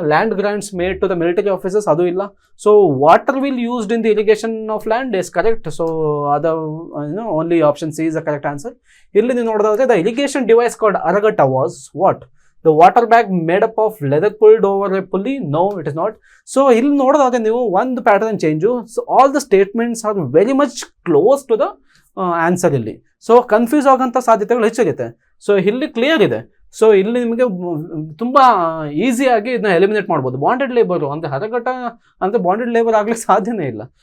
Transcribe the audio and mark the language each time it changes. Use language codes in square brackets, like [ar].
[en] Land grants made to the military officers? [kn] ಅದು ಇಲ್ಲ. [en] So water will used in the irrigation of land is correct. So ಅದು only option C is the correct answer. [kn] ಇಲ್ಲಿ ನೀವು ನೋಡೋದಾದ್ರೆ [en] The irrigation device called haragatta was what? The water bag made up of leather pulled over a pulley? No, it is not. So [kn] ಇಲ್ಲಿ ನೋಡೋದಾದ್ರೆ ನೀವು ಒಂದು pattern change. [en] So all the statements are very much close to the answer ಇಲ್ಲಿ. [kn] So confuse ಆಗೋಂಥ ಸಾಧ್ಯತೆಗಳು ಹೆಚ್ಚಾಗುತ್ತೆ. So ಇಲ್ಲಿ clear ಇದೆ. So ಇಲ್ಲಿ ನಿಮಗೆ ತುಂಬ ಈಸಿಯಾಗಿ ಇದನ್ನ ಎಲಿಮಿನೇಟ್ ಮಾಡ್ಬೋದು. ಬಾಂಡೆಡ್ ಲೇಬರು ಅಂದರೆ ಹರಗಟ್ಟ ಅಂದರೆ ಬಾಂಡೆಡ್ ಲೇಬರ್ ಆಗ್ಲಿಕ್ಕೆ ಸಾಧ್ಯನೇ ಇಲ್ಲ.